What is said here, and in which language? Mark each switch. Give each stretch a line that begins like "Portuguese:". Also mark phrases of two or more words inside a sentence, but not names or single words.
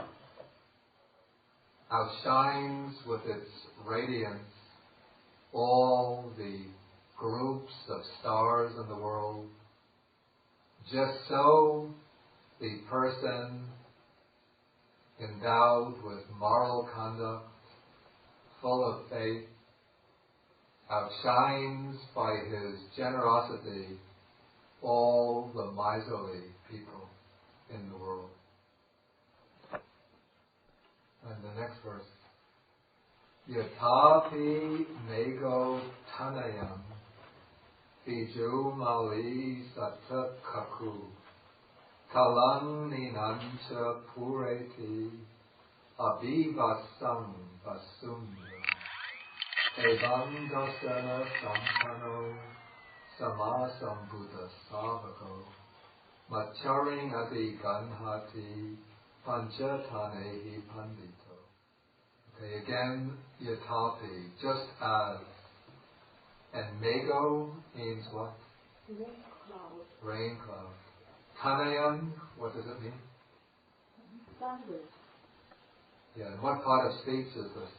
English: outshines with its radiance all the groups of stars in the world, just so the person endowed with moral conduct, full of faith, outshines by his generosity all the miserly people in the world. And the next verse.
Pali: Yatapi mego tanayam Biju mali satta kaku Kalang ninancha pureti Abhivasam vasumya Evam dasana sampano Samasambuddha savako Macharing adi ganhati Panchatanehi pandito.
English: Okay, again, yatapi, just as. And mego means what? Rain cloud. Rain cloud. Tanayan, what does it mean? Thunder. Yeah, and what part of speech is this?